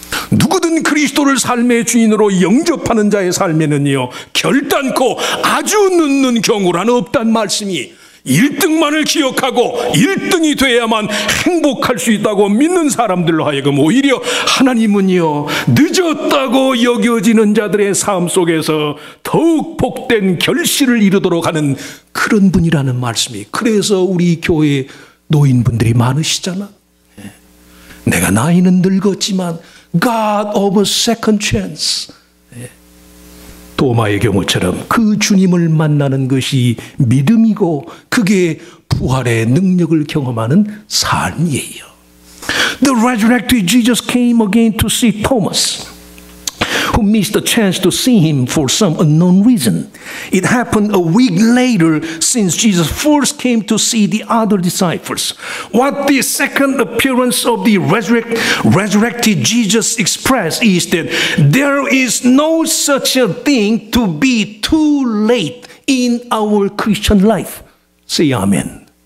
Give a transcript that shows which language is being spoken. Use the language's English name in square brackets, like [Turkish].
[Korean] 누구든 그리스도를 삶의 주인으로 영접하는 자의 삶에는요, 결단코 아주 늦는 경우란 없단 말씀이, 1등만을 기억하고 1등이 돼야만 행복할 수 있다고 믿는 사람들로 하여금 오히려 하나님은요, 늦었다고 여겨지는 자들의 삶 속에서 더욱 복된 결실을 이루도록 하는 그런 분이라는 말씀이, 그래서 우리 교회에 노인분들이 많으시잖아. 내가 나이는 늙었지만 [English] God of a second chance. [Korean] 도마의 경우처럼 그 주님을 만나는 것이 믿음이고 그게 부활의 능력을 경험하는 삶이에요. [English] The resurrected Jesus came again to see Thomas, who missed the chance to see him for some unknown reason. It happened a week later since Jesus first came to see the other disciples. What the second appearance of the resurrected Jesus expressed is that there is no such a thing to be too late in our Christian life. Say amen.